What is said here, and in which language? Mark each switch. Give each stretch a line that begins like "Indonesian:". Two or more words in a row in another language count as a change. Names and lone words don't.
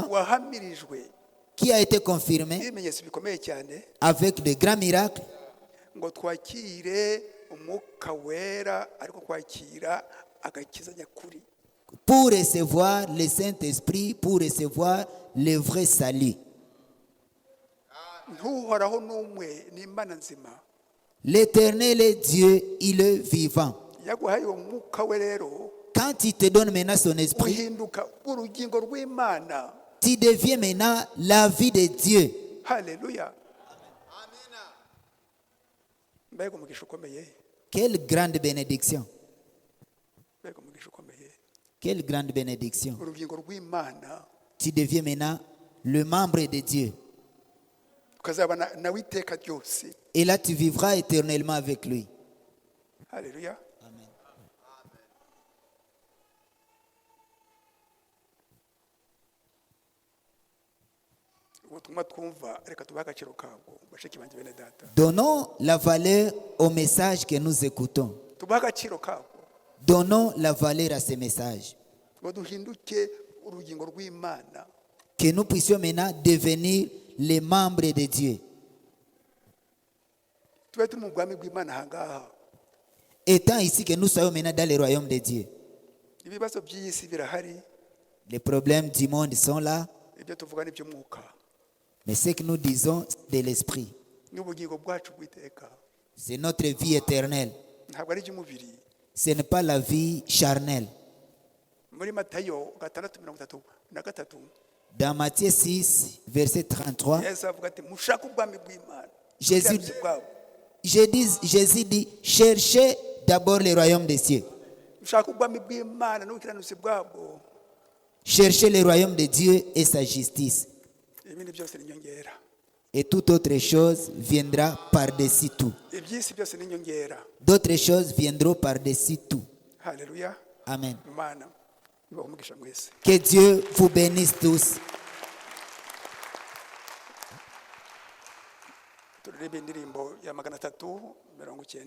Kinyarwanda: wahamirijwe
French: qui a été confirmé
Kinyarwanda: n'ibimenyetso bikomeye cyane
French: avec de grands miracles,
Kinyarwanda: ngo twakire umwuka wera ariko kwakira agakiza nyakuri.
French: pour recevoir le Saint-Esprit, pour recevoir le vrai salut.
Kinyarwanda: ntuhoraho n'umwe ni imana nzima.
French: L'Éternel est Dieu, il est vivant.
Kinyarwanda: yaguhaye uwo mwuka we rero
French: Quand il te donne maintenant son esprit,
Kinyarwanda: uhinduka urugingo rw'imana.
French: tu deviens maintenant la vie de Dieu.
Kinyarwanda: haleluya. mbega umugisha ukomeye,
French: Quelle grande bénédiction.
Kinyarwanda: mbega umugisha ukomeye.
French: Quelle grande bénédiction.
Kinyarwanda: urugingo rw'imana
French: Tu deviens maintenant le membre de Dieu.
Kinyarwanda: ukazabana nawe iteka ryose.
French: Et là, tu vivras éternellement avec lui.
Kinyarwanda: haleluya. Amen. ubutumwa twumva reka tubahe agaciro kabwo, bashiki banjye bene data,
French: Donnons la valeur au message que nous écoutons.
Kinyarwanda: tubahe agaciro kabwo
French: Donnons la valeur à ces messages.
Kinyarwanda: ngo duhinduke urugingo rw'imana.
French: que nous puissions maintenant devenir les membres de Dieu.
Kinyarwanda: tube turi mu bwami bw'imana ahangaha.
French: Étant ici que nous soyons maintenant dans le royaume de Dieu.
Kinyarwanda: Ibibazo by'iyi si birahari,
French: Les problèmes du monde sont là,
Kinyarwanda: ibyo tuvuga ni iby'umwuka
French: mais ce que nous disons de l'esprit,
Kinyarwanda: n'ubugingo bwacu bw'iteka,
French: c'est notre vie éternelle.
Kinyarwanda: ntabwo ari iby'umubiri.
French: Ce n'est pas la vie charnelle.
Kinyarwanda: Muri Matayo 6:33
French: Dans Matthieu 6, verset 33,
Kinyarwanda: Yesu avuga ati mushake ubwami bw'Imana
French: Jésus-
Kinyarwanda: n'ubwami bwabo.
French: Jésus dit, cherchez d'abord le royaume des cieux.
Kinyarwanda: Mushake ubwami bw'Imana n'ubukiranutsi bwabo,
French: Cherchez le royaume de Dieu et sa justice.
Kinyarwanda: ibindi byose ni inyongera.
French: Et toute autre chose viendra par-dessus tout.
Kinyarwanda: Iby'isi byose ni inyongera.
French: D'autres choses viendront par-dessus tout.
Kinyarwanda: Haleluya. Amen. Imana ibahe umugisha mwese.
French: Que Dieu vous bénisse tous.
Kinyarwanda: Turirimbe indirimbo ya 390.